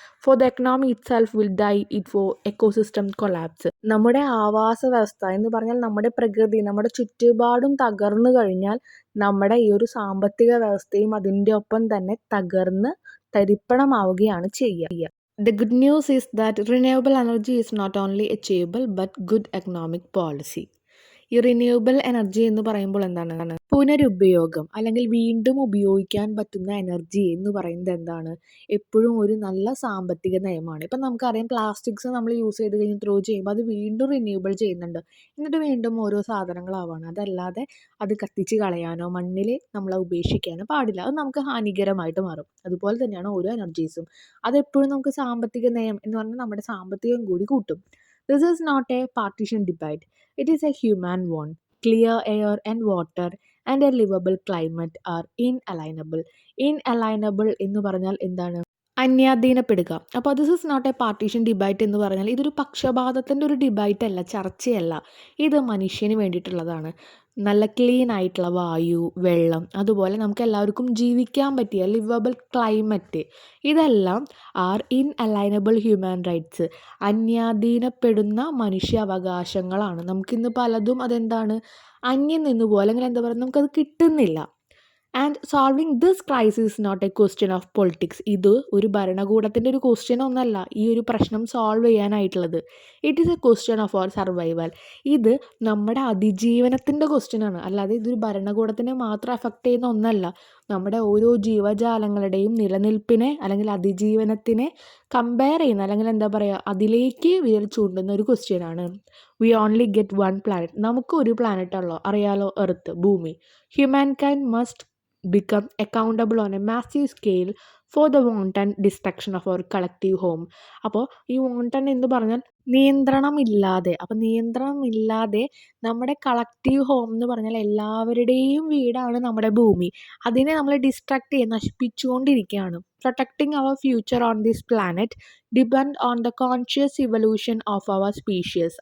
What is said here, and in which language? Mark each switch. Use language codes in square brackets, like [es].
[en] For the economy itself will die it for ecosystem collapse. [ml] നമ്മുടെ ആവാസ വ്യവസ്ഥ എന്ന് പറഞ്ഞാൽ നമ്മുടെ പ്രകൃതി, നമ്മുടെ ചുറ്റുപാടും തകർന്നു കഴിഞ്ഞാൽ നമ്മുടെ ഈ ഒരു സാമ്പത്തിക വ്യവസ്ഥയും അതിൻ്റെ ഒപ്പം തന്നെ തകർന്ന് തരിപ്പണമാവുകയാണ് ചെയ്യുക. [en] The good news is that renewable energy is not only achievable but good economic policy. [ml] ഈ റിന്യൂവബിൾ എനർജി എന്ന് പറയുമ്പോൾ എന്താണ്, പുനരുപയോഗം അല്ലെങ്കിൽ വീണ്ടും ഉപയോഗിക്കാൻ പറ്റുന്ന എനർജി എന്ന് പറയുന്നത് എന്താണ്, എപ്പോഴും ഒരു നല്ല സാമ്പത്തിക നയമാണ്. ഇപ്പം നമുക്കറിയാം, പ്ലാസ്റ്റിക്സ് നമ്മൾ യൂസ് ചെയ്ത് കഴിഞ്ഞ് ത്രോ ചെയ്യുമ്പോൾ അത് വീണ്ടും റിന്യൂവബിൾ ചെയ്യുന്നുണ്ട്, എന്നിട്ട് വീണ്ടും ഓരോ സാധനങ്ങളാവാണ്. അതല്ലാതെ അത് കത്തിച്ച് കളയാനോ മണ്ണിൽ നമ്മൾ ഉപേക്ഷിക്കാനോ പാടില്ല. അത് നമുക്ക് ഹാനികരമായിട്ട് മാറും. അതുപോലെ തന്നെയാണ് ഓരോ എനർജീസും. അതെപ്പോഴും നമുക്ക് സാമ്പത്തിക നയം എന്ന് പറഞ്ഞാൽ നമ്മുടെ സാമ്പത്തികം കൂടി കൂട്ടും. [en] This is not a partisan debate. It is a human one. Clear air and water and a livable climate are inalienable. [ml] Inalienable എന്ന് പറഞ്ഞാൽ എന്താണ്, അന്യാധീനപ്പെടുക. അപ്പോൾ [en] this is not a partisan debate [ml] എന്ന് പറഞ്ഞാൽ ഇതൊരു പക്ഷപാതത്തിൻ്റെ ഒരു ഡിബൈറ്റ് അല്ല, ചർച്ചയല്ല. ഇത് മനുഷ്യന് വേണ്ടിയിട്ടുള്ളതാണ്. നല്ല ക്ലീൻ ആയിട്ടുള്ള വായു, വെള്ളം, അതുപോലെ നമുക്ക് എല്ലാവർക്കും ജീവിക്കാൻ പറ്റിയ ലിവബിൾ ക്ലൈമറ്റ്, ഇതെല്ലാം [en] are inalienable human rights, [ml] അന്യാധീനപ്പെടുന്ന മനുഷ്യാവകാശങ്ങളാണ്. നമുക്കിന്ന് പലതും അതെന്താണ്, അന്യം നിന്ന് പോലെ, അല്ലെങ്കിൽ എന്താ പറയുക, നമുക്കത് കിട്ടുന്നില്ല. [en] And solving this crisis not a question of politics. [ml] ഇത് ഒരു ഭരണകൂടത്തിൻ്റെ ഒരു ക്വസ്റ്റ്യൻ ഒന്നല്ല ഈ ഒരു പ്രശ്നം solve ചെയ്യാനായിട്ടുള്ളത്. [en] It is a question of our survival. [ml] ഇത് നമ്മുടെ അതിജീവനത്തിൻ്റെ ക്വസ്റ്റ്യനാണ്. അല്ലാതെ ഇതൊരു ഭരണകൂടത്തിനെ മാത്രം അഫക്റ്റ് ചെയ്യുന്ന ഒന്നല്ല. നമ്മുടെ ഓരോ ജീവജാലങ്ങളുടെയും നിലനിൽപ്പിനെ അല്ലെങ്കിൽ അതിജീവനത്തിനെ കമ്പയർ ചെയ്യുന്ന, അല്ലെങ്കിൽ എന്താ പറയുക, അതിലേക്ക് വിരൽ ചൂണ്ടുന്ന ഒരു ക്വസ്റ്റ്യനാണ്. [en] We only get one planet. [ml] നമുക്ക് ഒരു പ്ലാനറ്റുള്ളൂ, അറിയാലോ, എർത്ത്, ഭൂമി. [en] Humankind must become accountable on a massive scale for the wanton destruction of our collective home. [ml] അപ്പോൾ ഈ wanton എന്ന് പറഞ്ഞാൽ നിയന്ത്രണമില്ലാതെ, അപ്പോൾ നിയന്ത്രണമില്ലാതെ നമ്മുടെ കളക്റ്റീവ് ഹോം എന്ന് പറഞ്ഞാൽ എല്ലാവരുടെയും വീടാണ് നമ്മുടെ ഭൂമി. അതിനെ നമ്മൾ ഡിസ്ട്രക്ട് ചെയ്ത് നശിപ്പിച്ചുകൊണ്ടിരിക്കുകയാണ്. [en] Protecting our future on this planet depend on the conscious evolution of our species.